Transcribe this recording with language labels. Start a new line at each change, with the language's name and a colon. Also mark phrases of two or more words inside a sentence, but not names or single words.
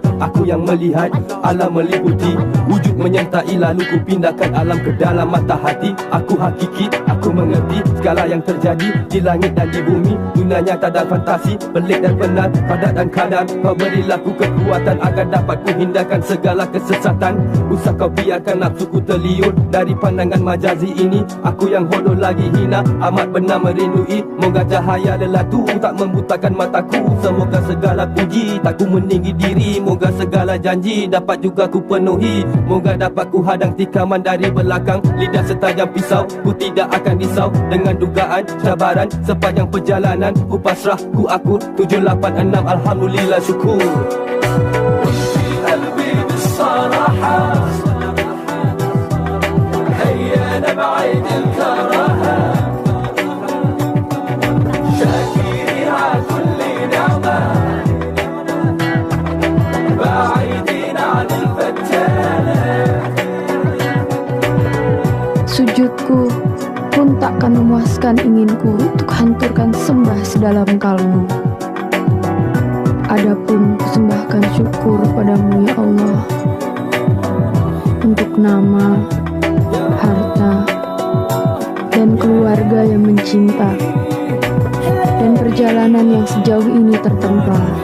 Malay: Aku yang melihat alam meliputi, wujud menyertai lalu ku pindahkan alam ke dalam mata hati. Aku hakiki, aku mengerti segala yang terjadi di langit dan di bumi. Dunia nyata dan fantasi, pelik dan benar, padat dan kadar. Kau berilah ku kekuatan agar dapat ku hindarkan segala kesesatan. Usah kau biarkan nafsuku terliur dari pandangan majazi ini. Aku yang bodoh lagi hina, amat benar merindui. Moga cahaya lelatu tak membutakan mataku. Semoga segala puji tak ku meninggi diri. Moga segala janji dapat juga ku penuhi. Moga dapat ku hadang tikaman dari belakang. Lidah setajam pisau, ku tidak akan risau dengan dugaan cabaran sepanjang perjalanan. Ku pasrah, ku akur 786 Alhamdulillah syukur.
Arabic: قلبي بالصراحة، هيا نبعد الكراهة، شاكرين على كل نعمة، بعيدين عن الفتنة.
Malay: Sujudku bahkan inginku untuk hancurkan sembah sedalam kalbu. Adapun kusembahkan syukur padamu ya Allah, untuk nama, harta, dan keluarga yang mencinta, dan perjalanan yang sejauh ini tertempa.